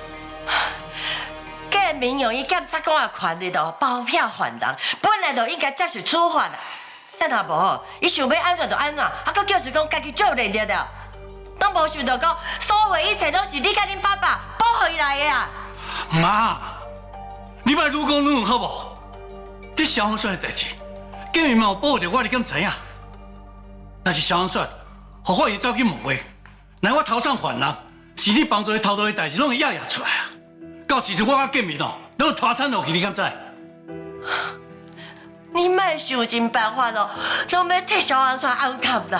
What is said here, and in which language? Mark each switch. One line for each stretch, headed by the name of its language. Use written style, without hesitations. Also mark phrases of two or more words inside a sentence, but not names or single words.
Min Nan Chinese: 建明用伊检察官的权力哦，包庇犯人，本来就应该接受处罚啦。但若无，伊想要安怎就安怎，还佫叫是讲家己做认得了，拢无想到讲所有一切拢是你甲恁爸爸保护伊来的啊！妈。你莫愈讲愈有好无？这萧昂帅的代志，建明嘛有保护着我，你敢知影？若是萧昂帅，互法院走去问话，那我头上犯人，是你帮助伊偷渡的代志，拢会压出来啊！到时阵我甲建明哦，拢会拖惨落去，你敢知？你莫想尽办法咯，拢要替萧昂帅安踏啦！